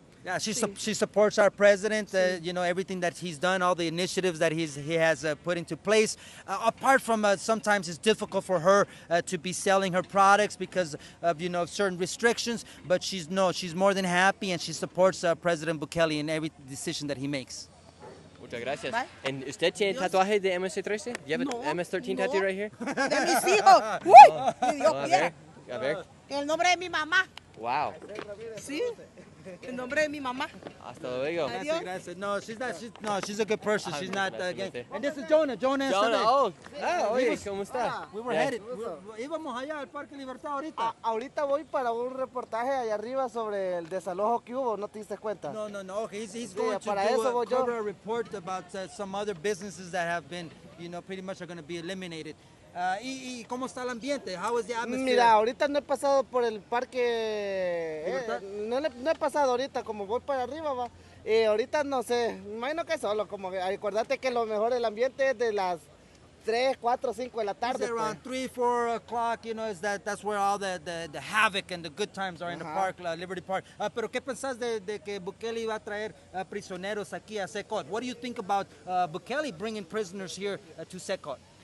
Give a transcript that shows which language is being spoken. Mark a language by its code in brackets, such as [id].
[en] Yeah, she supports our president, everything that he's done, all the initiatives that he has put into place. Apart from sometimes it's difficult for her to be selling her products because of certain restrictions, but she's more than happy, and she supports President Bukele in every decision that he makes. [es] Muchas gracias. [en] Bye. [es] And ¿usted tiene tatuaje de MS-13? [en] You have an MS-13 tattoo right here? [es] De mis hijos. ¡Uy! Ni Dios quiera. A ver. El nombre de mi mamá. [en] Wow. [es] Sí. El nombre de mi mamá. Hasta luego. Gracias. [en] No, she's a good person. She's not [es] Gracias. [en] And this is Jonah. Jonah, [es] oye, ¿cómo está? [en] We were headed. [es] Íbamos allá al Parque Libertad ahorita. Ahorita voy para un reportaje allá arriba sobre el desalojo que hubo, ¿no te diste cuenta? [en] No. Okay, he's going to [es] para eso voy yo. [en] cover a report about some other businesses that have been, pretty much are going to be eliminated. [es] ¿Y cómo está el ambiente? [en] How is the atmosphere? [es] Mira, ahorita no he pasado por el parque, no he pasado ahorita, como voy para arriba, va. Ahorita no sé, me imagino que solo, como acordate que lo mejor del ambiente es de las 3, 4, 5 de la tarde. [en] Around 3, 4 o'clock, that's where all the havoc and the good times are in the park, Liberty Park. [es] Pero ¿qué pensás de que Bukele va a traer prisioneros aquí a SECOT? [en] What do you think about Bukele bringing prisoners here to SECOT?